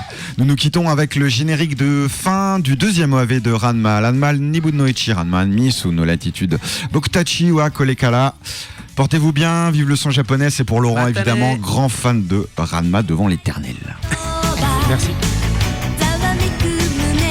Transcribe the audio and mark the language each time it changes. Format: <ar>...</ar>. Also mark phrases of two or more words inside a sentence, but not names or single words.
<fr>Nous nous quittons avec le générique de fin du deuxième OAV de Ranma. Ranma Nibunoichi, Ranma Misu no latitude. Bokutachi wa Kolekara. Portez-vous bien, vive le son japonais, c'est pour Laurent évidemment, grand fan de Ranma devant l'éternel. Merci.</fr> <ja>ざわめく胸</ja>